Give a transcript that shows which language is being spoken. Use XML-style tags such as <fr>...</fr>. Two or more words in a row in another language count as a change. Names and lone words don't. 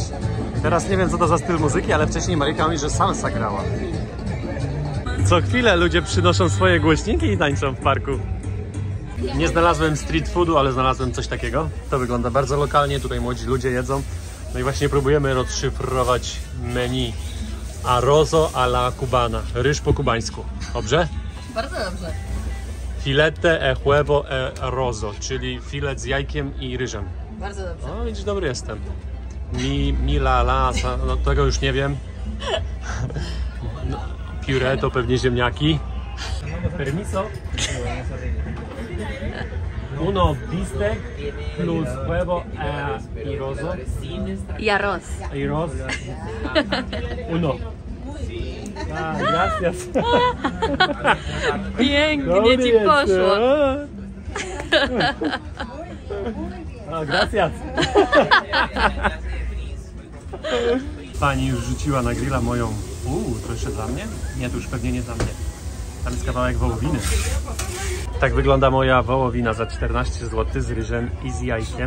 <pl>Teraz nie wiem co to za styl muzyki, ale wcześniej Marika mówi, że salsa grała. Co chwilę ludzie przynoszą swoje głośniki i tańczą w parku. Nie znalazłem</pl> <en>street foodu,</en> <pl>ale znalazłem coś takiego. To wygląda bardzo lokalnie, tutaj młodzi ludzie jedzą. No i właśnie próbujemy rozszyfrować menu.</pl> <es>Arrozo a la cubana.</es> <pl>Ryż po kubańsku. Dobrze? Bardzo dobrze.</pl> <es>Filete e huevo e arrozo,</es> <pl>czyli filet z jajkiem i ryżem. Bardzo dobrze. O, widzisz, dobry jestem. Mi la la, no tego już nie wiem. No, puree to pewnie ziemniaki.</pl> <es>Permiso. Uno bistec plus huevo e arrozo. I arroz. Arroz. Uno. Ah, gracias.</es> <pl>Pięknie ci poszło.</pl> <es>Ah, gracias.</es> <pl>Pani już rzuciła na grilla moją... to jeszcze dla mnie? Nie, to już pewnie nie dla mnie. Tam jest kawałek wołowiny. Tak wygląda moja wołowina za 14 zł z ryżem i z jajkiem.</pl>